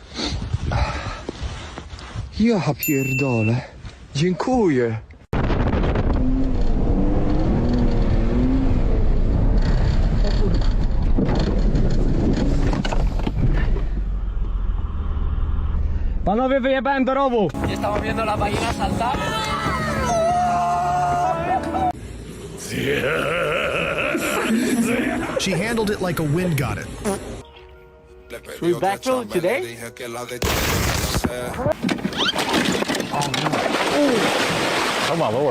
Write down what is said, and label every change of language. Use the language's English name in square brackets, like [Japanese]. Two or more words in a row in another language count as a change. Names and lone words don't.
[Polish] Ja pierdolę. Dziękuję. Panowie, wyjebałem do rowu. [Spanish] Estamos viendo la ballena saltar. [English] She handled it like a wind got it. Should we backfill today? Oh my lord.